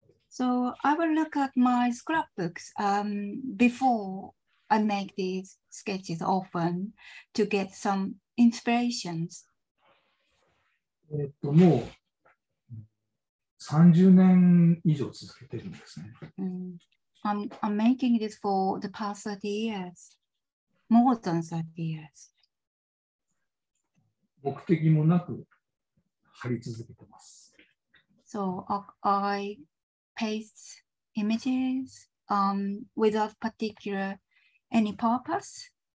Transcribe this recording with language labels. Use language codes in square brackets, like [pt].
[en] So I will look at my scrapbooks before I make these sketches often to get some inspirations. [ja] もう30年以上続けてるんですね。 [en] I'm making this for the past 30 years, more than 30 years. [ja] 目的もなく貼り続けてます。 [en] So I paste images without particular any purpose.